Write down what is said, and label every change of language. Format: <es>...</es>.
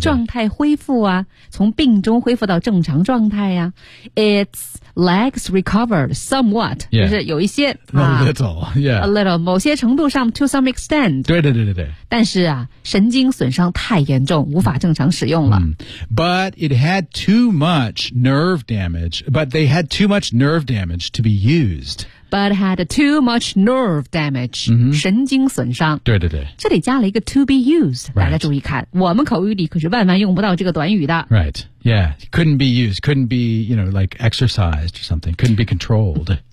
<zh>状态恢复啊从病中恢复到正常状态啊。</zh> <en>Its legs recovered somewhat.、 Yeah.</en> <zh>就是有一些。</zh> <en>A little, yeah. A little,</en> <zh>某些程度上</zh> <en>to some extent.</en> <zh>对对对对对。但是啊神经损伤太严重无法正常使用了。 Mm-hmm.</zh> <en>But it had too much nerve damage, but they had too much nerve damage to be used. But had too much nerve damage,、 mm-hmm.</en> <zh>神经损伤。对对对。这里加了一个</zh> <en>to be used,、 right.</en> <zh>大家注意看。我们口语里可是万万用不到这个短语的。</zh> <en>Right, Yeah, couldn't be used, couldn't be, you know, like exercised or something, couldn't be controlled.</en>